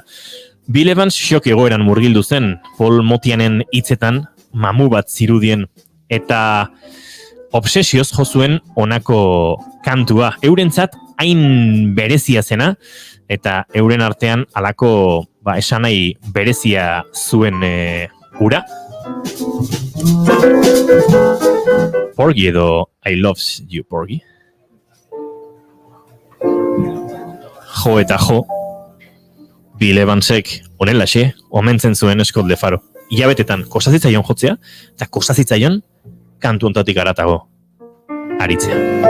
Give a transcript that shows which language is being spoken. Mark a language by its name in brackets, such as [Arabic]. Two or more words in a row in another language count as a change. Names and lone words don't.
[Basque] Bill Evans xok egoeran murgildu zen, Paul Motianen hitzetan mamu bat zirudien, eta obsesioz jo zuen honako kantua. Eurentzat hain berezia zena, eta euren artean halako esanai berezia zuen ura. Porgy edo I loves you, Porgy. Jo eta jo, Bill Evansek honelaxe omentzen zuen Scott Lefaro. Ilabetetan kostazitzaion jotzea, eta kostazitzaion kantu ontatik haratago aritzea.